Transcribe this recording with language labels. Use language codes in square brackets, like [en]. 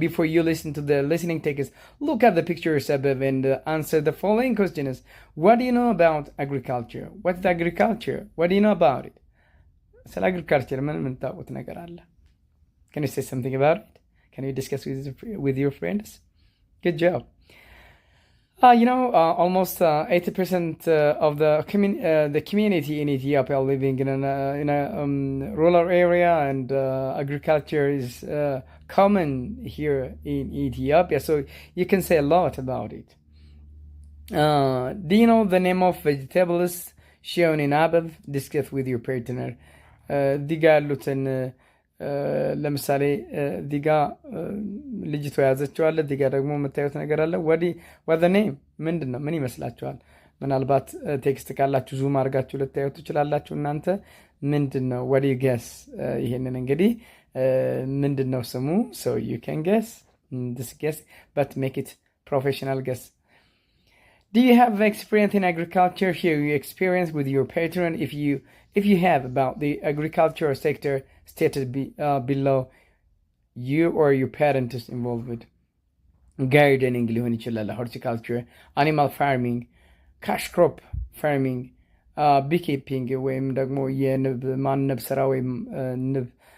[en] Before you listen to the listening text, look at the pictures above and answer the following questions. What do you know about agriculture? What's agriculture? What do you know about it? [am] ስለ agriculture ምን ታውቁት ነገር አለ? [en] Can you say something about it? Can you discuss with your friends? Good job. Almost 80% of the community in Ethiopia are living in a rural area, and agriculture is common here in Ethiopia. So you can say a lot about it. Do you know the name of vegetables shown in above? Discuss with your partner. [am] ዲጋ ያሉትን ለምሳሌ ዲጋ ልጅቷ ያዘችዋለ፣ ዲጋ ደግሞ የምታዩት ነገር አለ። ወደ ኔም ምንድን ነው? ምን ይመስላችኋል? ምናልባት ቴክስት ካላችሁ ዙም አድርጋችሁ ልታዩት ትችላላችሁ። እናንተ ምንድን ነው? ወዲ ገስ ይሄንን እንግዲህ ምንድን ነው ስሙ? [en] ሶ ዩ ካን ገስ ዲስ ገስ በት ሜክ ኢት ፕሮፌሽናል ገስ። Do you have experience in agriculture? Share your experience with your patron if you have about the agricultural sector stated below you or your parent is involved with. [am] Gardening ሊሆን ይችላል፣ [en] horticulture, animal farming, cash crop farming, beekeeping [am] ወይም ደግሞ የንብ ማነብ ስራ ወይም ንብ